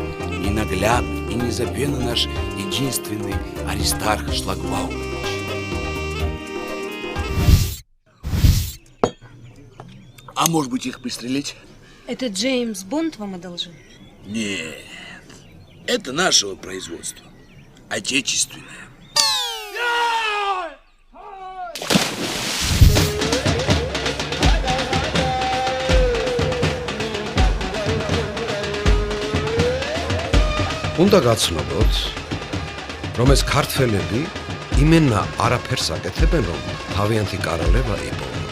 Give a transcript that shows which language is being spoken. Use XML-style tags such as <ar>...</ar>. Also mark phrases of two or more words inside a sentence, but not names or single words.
<ru>Ненаглядный и незабвенный наш единственный Аристарх Шлагбаумович. А может быть, их пристрелить? Это Джеймс Бонд вам одолжил? Нет, это нашего производства, отечественное.</ru> <ka>უნდა გაცნობოთ, რომ ეს ქართველები იმენა არაფერს აკეთებენ, რომ თავიანთი კარალევა იპოვონ.</ka>